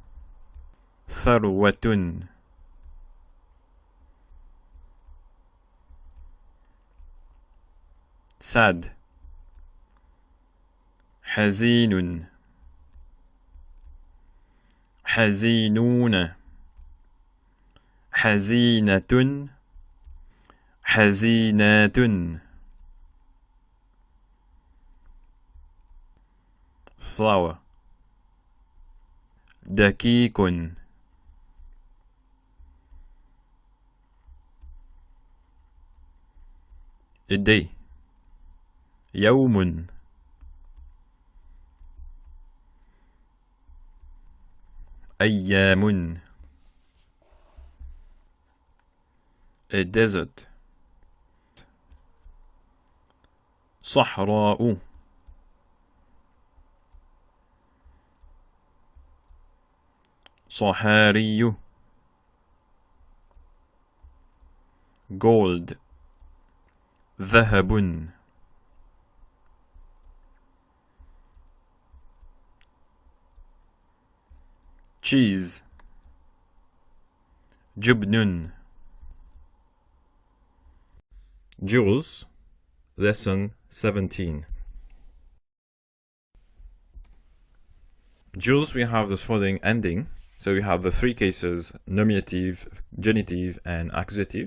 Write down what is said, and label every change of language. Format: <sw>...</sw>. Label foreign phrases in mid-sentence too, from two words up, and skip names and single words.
<ar>ثروة sad حزين حزينون حزينة حزينات flower دقيق</ar> <en>a day</en> <ar>يوم أيام</ar> <en>a desert</en> <ar>صحراء صحاري</ar> <en>gold ذهب cheese جبن Jules lesson 17 Jules we have the following ending. So we have the three cases, nominative, genitive, and accusative.</en>